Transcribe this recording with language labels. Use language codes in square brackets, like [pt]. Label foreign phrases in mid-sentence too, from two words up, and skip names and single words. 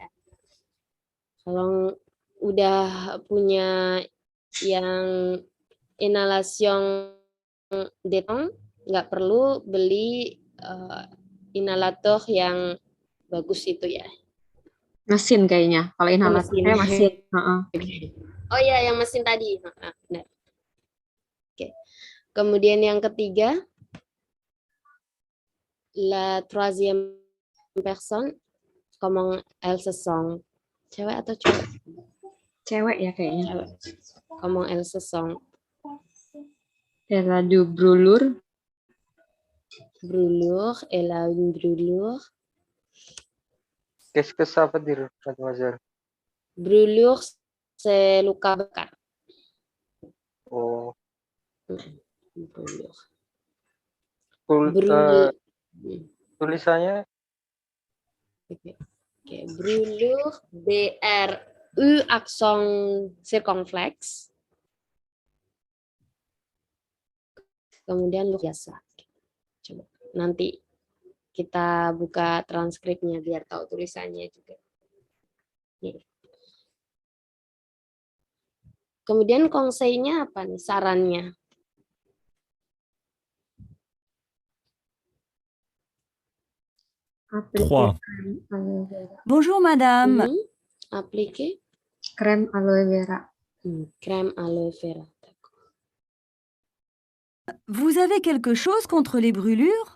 [id] Kalau udah punya yang inhalation detong, nggak perlu beli inhalator yang bagus itu ya. Mesin kayaknya. Kalau inhalator Mesin. saya mesin. Oh ya, yang mesin tadi. Benar. Oke. Kemudian yang ketiga, [fr] la troisième personne, comment elle se sent? [id] Cewek atau cowok? Cewek ya kayaknya. Cewek. [fr] Comment elle se sent? Elle a du brûlure. Brûlure, elle a une brûlure. Qu'est-ce que ça veut dire, mademoiselle? Brûlure, c'est [id] luka bakar. Oh. [fr] Brûlure. [id] Tulisannya? Oke. Brûlure, B-R-U aksen circonflex. Kemudian lu biasa. Coba nanti kita buka transkripnya biar tahu tulisannya juga. Nih. Kemudian konseinya apa nih, sarannya? [fr] Trois. Bonjour madame. Appliquer crème aloe vera. Crème aloe vera. Vous avez quelque chose contre les brûlures?